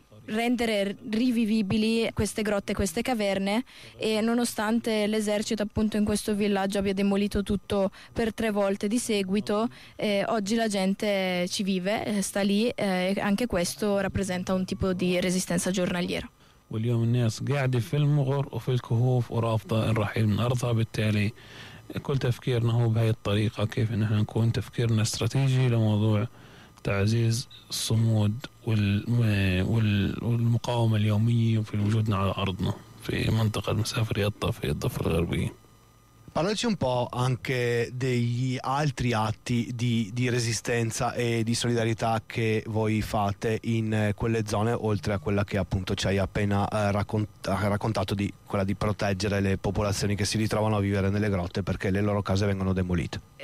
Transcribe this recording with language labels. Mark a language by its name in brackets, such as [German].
[Italian] rendere rivivibili queste grotte, queste caverne, e nonostante l'esercito appunto in questo villaggio abbia demolito tutto per 3 volte di seguito, oggi la gente ci vive, sta lì, e anche questo rappresenta un tipo di resistenza giornaliera. [Arabic] واليوم الناس قاعدة في المغر وفي الكهوف ورافضة الرحيل من أرضها، بالتالي كل تفكيرنا هو بهذه الطريقة، كيف نحن نكون تفكيرنا استراتيجي لموضوع تعزيز الصمود والمقاومة اليومية في وجودنا على أرضنا في منطقة مسافر يطا في الضفة الغربية. [Italian] Parlaci un po' anche degli altri atti di resistenza e di solidarietà che voi fate in quelle zone, oltre a quella che appunto ci hai appena raccontato, di quella di proteggere le popolazioni che si ritrovano a vivere nelle grotte perché le loro case vengono demolite.